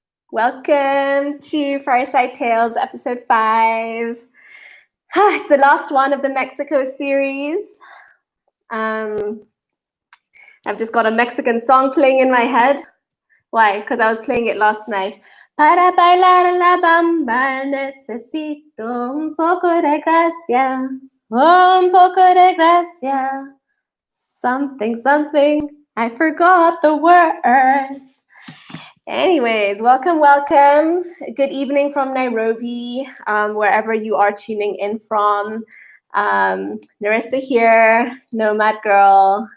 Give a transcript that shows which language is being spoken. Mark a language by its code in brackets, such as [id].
[en] Welcome to Fireside Tales, episode 5. It's the last one of the Mexico series. I've just got a Mexican song playing in my head. Why? Because I was playing it last night. [es] Para bailar la bamba necesito un poco de gracia, un poco de gracia. [en] Something, something, I forgot the words. Anyways, welcome, welcome. Good evening from Nairobi, wherever you are tuning in from. Narissa here, Nomad Girl.